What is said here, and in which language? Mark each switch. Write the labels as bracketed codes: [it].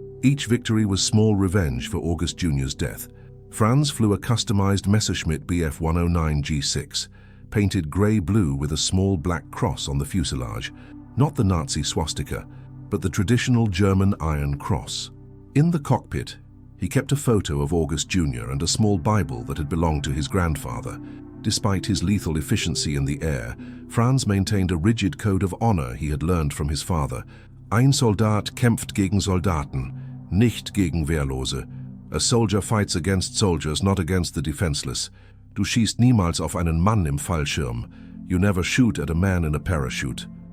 [en] Each victory was small revenge for August Jr.'s death. Franz flew a customized Messerschmitt Bf 109 G6, painted grey-blue with a small black cross on the fuselage, not the Nazi swastika, but the traditional German Iron Cross. In the cockpit, he kept a photo of August Jr. and a small Bible that had belonged to his grandfather. Despite his lethal efficiency in the air, Franz maintained a rigid code of honor he had learned from his father. [de] Ein Soldat kämpft gegen Soldaten, nicht gegen Wehrlose. [en] A soldier fights against soldiers, not against the defenseless. [de] Du schießt niemals auf einen Mann im Fallschirm. [en] You never shoot at a man in a parachute.